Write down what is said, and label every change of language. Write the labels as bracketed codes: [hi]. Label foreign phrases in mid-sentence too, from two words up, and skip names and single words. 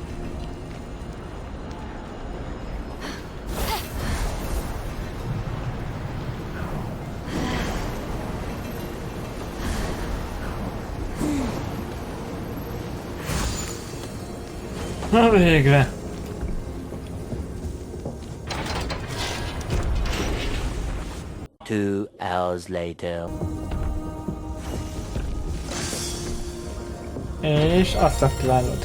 [hu] Na végre! [en] Two hours later. [hu] És azt aktiválod.